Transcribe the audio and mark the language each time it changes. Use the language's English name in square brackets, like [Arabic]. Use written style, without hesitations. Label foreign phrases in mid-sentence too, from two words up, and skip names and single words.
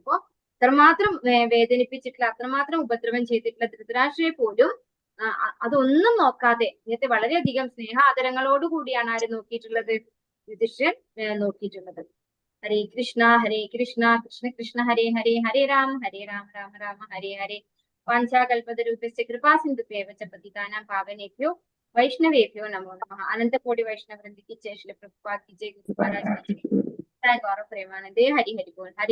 [Malayalam] അപ്പോ അത്രമാത്രം വേദനിപ്പിച്ചിട്ടുള്ള, അത്രമാത്രം ഉപദ്രവം ചെയ്തിട്ടുള്ള ധൃതരാഷ്ട്രയെ പോലും അതൊന്നും നോക്കാതെ ഇങ്ങനത്തെ വളരെയധികം സ്നേഹാദരങ്ങളോടുകൂടിയാണ് ആര് നോക്കിയിട്ടുള്ളത്? യുധിഷ്ഠിരൻ നോക്കിയിട്ടുള്ളത്. [Sanskrit] हरे कृष्ण कृष्ण कृष्ण हरे हरे, हरे राम राम राम हरे हरे. वाञ्चाकल्पतरूपस्य कृपासिन्धुभ्येव च पतितानां पावनेभ्यो वैष्णवेभ्यो नमो नमः. [Hindi] अनंतकोटि वैष्णव वृंद की जय, श्री प्रभुपाद की जय, गुरु महाराज की जय, जय गौरव प्रेमानंदे, हरि हरि बोल. हरे